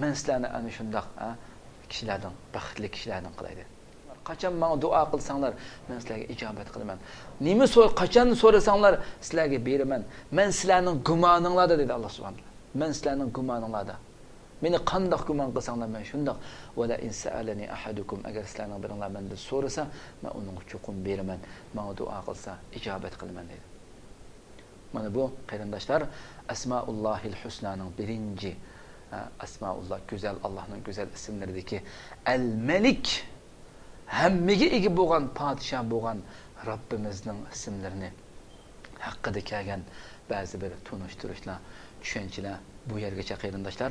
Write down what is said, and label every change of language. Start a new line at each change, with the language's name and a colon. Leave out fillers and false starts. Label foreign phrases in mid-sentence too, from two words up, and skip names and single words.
Uzbek: Men sizlarni ana shunday kishilardan, baxtli kishilardan qilaydi. qachon menga duo qilsanglar, men sizlarga ijobat qilaman. Nima qachon so'rasanglar, sizlarga beraman. Men sizlarning gumoninglarda dedi Alloh subhanahu. Men sizlarning gumoninglarda. Meni qandoq gumon qilsanglar men shundoq.
Arabic: ولئن سألني أحدكم
Uzbek: agar sizlarning biringlar mendan so'rasa, men uning chuqum beraman. Menga duo qilsa ijobat qilaman dedi. Mana bu qarindoshlar Asmaullohil Husnaning birinchi Asmaulloh go'zal Allohning go'zal ismlaridagi Al-Malik hammaga ega bo'lgan podshoh bo'lgan Robbimizning ismlarini haqida kelgan ba'zi bir tunishtirishlar, tushunchalar bu yergacha qarindoshlar.